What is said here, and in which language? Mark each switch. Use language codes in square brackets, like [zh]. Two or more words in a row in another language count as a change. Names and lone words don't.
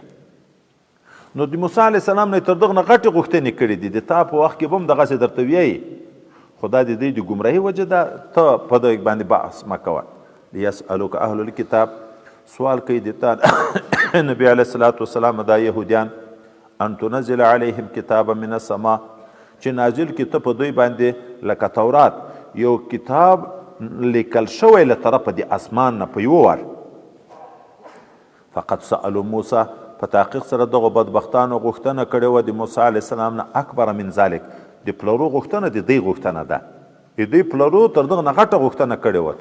[ps] نو د موسی [ar] علیه السلام [ps] نه تر دغه نه غټې غوښتنې کړي دي، د تا په وخت کې به هم دغسې درته ویایي، خو دا د دوی د ګمراهي وجه ده، ته په دغه باندې بحث مه کوه. [ar] لیسألوک اهل الکتاب، [ps] سوال کوي د تا نبی [ar] علیه الصلاة والسلام [ps] دا یهودیان، [ar] ان تنزل علیهم کتابا من السما، [ps] چې نازل کړي ته په دوی باندې لکه تورات یو کتاب لیکل شوی له طرفه د اسمان نه په یو وار. [ar] فقد سألوا موسی، [ps] په تحقیق سره دغه بدبختانو غوښتنه کړې وه د موسی [ar] علیه السلام [ps] نه [ar] اکبر من ذلک، [ps] د پلرو غوښتنه د دوی غوښتنه ده، د دوی پلرو تر دغه نه غټه غوښتنه کړې وه.